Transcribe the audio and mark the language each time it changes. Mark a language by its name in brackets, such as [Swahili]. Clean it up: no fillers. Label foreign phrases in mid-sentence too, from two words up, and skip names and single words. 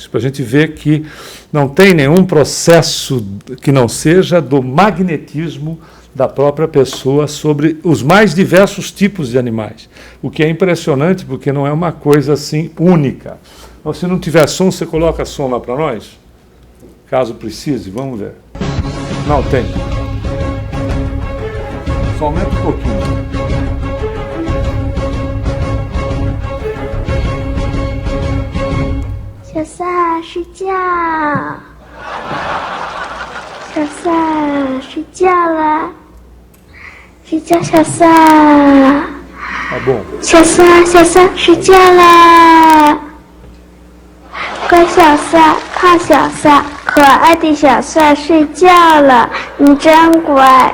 [Portuguese] Para a gente ver que não tem nenhum processo que não seja do magnetismo da própria pessoa sobre os mais diversos tipos de animais. O que é impressionante porque não é uma coisa assim única. Então, se não tiver som, você coloca som lá para nós? Caso precise, vamos ver. Não tem. Só aumenta um pouquinho. [Chinese] 小萨睡觉，小萨睡觉了，睡觉，小萨，小萨睡觉了，乖小萨，胖小萨，可爱的小萨睡觉了，你真乖。